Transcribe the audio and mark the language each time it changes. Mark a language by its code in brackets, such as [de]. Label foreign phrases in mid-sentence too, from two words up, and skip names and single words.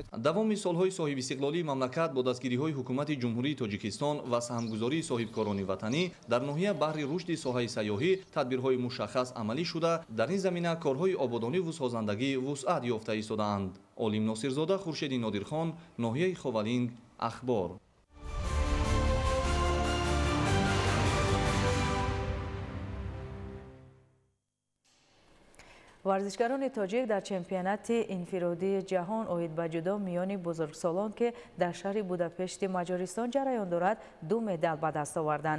[tg] давоми солҳои соҳибистиқлолии мамлакат бо дастгириҳои ҳукумати ҷумҳурии тоҷикистон ва саҳмгузории соҳибкорони ватанӣ дар ноҳия баҳри рушди соҳаи сайёҳӣ тадбирҳои мушаххас амалӣ шуда, дар ин замина корҳои ободониву созандагӣ вусъат ёфта истодаанд. олим носирзода, хуршеди нодирхон, ноҳияи ховалинг, ахбор. ورزشکاران تاجیک در چمپیونات انفرادی جهان عاید به جودو میان بزرگسالان که در شهر بوداپشت مجارستان جریان دارد 2 مدال به دست آوردند.